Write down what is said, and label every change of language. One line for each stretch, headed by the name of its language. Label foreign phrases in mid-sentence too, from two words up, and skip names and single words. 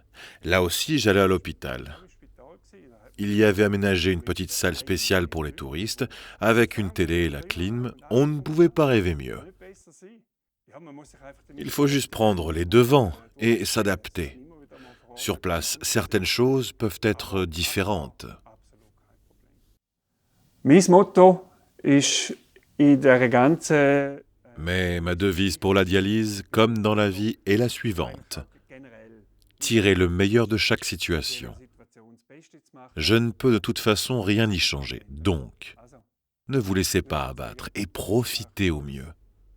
French: Là aussi, j'allais à l'hôpital. Il y avait aménagé une petite salle spéciale pour les touristes, avec une télé et la clim. On ne pouvait pas rêver mieux. Il faut juste prendre les devants et s'adapter. Sur place, certaines choses peuvent être différentes.
German: Mein Motto ist in dieser ganzen
French: Mais ma devise pour la dialyse, comme dans la vie, est la suivante. Tirer le meilleur de chaque situation. Je ne peux de toute façon rien y changer, donc ne vous laissez pas abattre et profitez au mieux.